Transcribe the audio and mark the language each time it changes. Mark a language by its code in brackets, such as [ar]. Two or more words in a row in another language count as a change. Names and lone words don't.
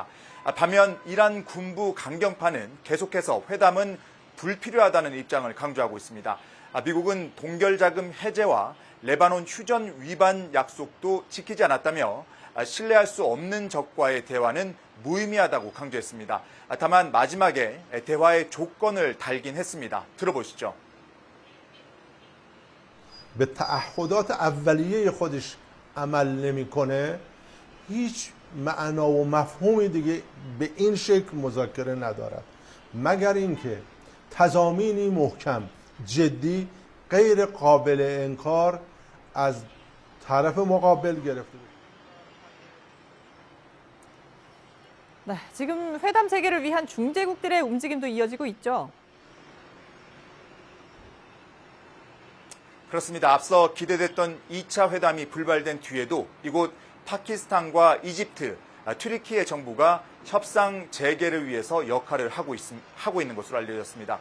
[ko] 반면 이란 군부 강경파는 계속해서 회담은 불필요하다는 입장을 강조하고 있습니다. 미국은 동결자금 해제와 레바논 휴전 위반 약속도 지키지 않았다며 신뢰할 수 없는 적과의 대화는 무의미하다고 강조했습니다. 다만 마지막에 대화의 조건을 달긴 했습니다. 들어보시죠. [fa] به تعهدات اولیه خودش عمل نمیکنه هیچ معنا و مفهومی دیگه به این شکل مذاکره ندارد مگر اینکه تضامینی محکم جدی غیر قابل انکار از طرف مقابل گرفته بشه. [ko] 네, 지금 회담 재개를 위한 중재국들의 움직임도 이어지고 있죠. 그렇습니다. 앞서 기대됐던 2차 회담이 불발된 뒤에도 이곳 파키스탄과 이집트, 튀르키예 정부가 협상 재개를 위해서 역할을 하고 있는 것으로 알려졌습니다.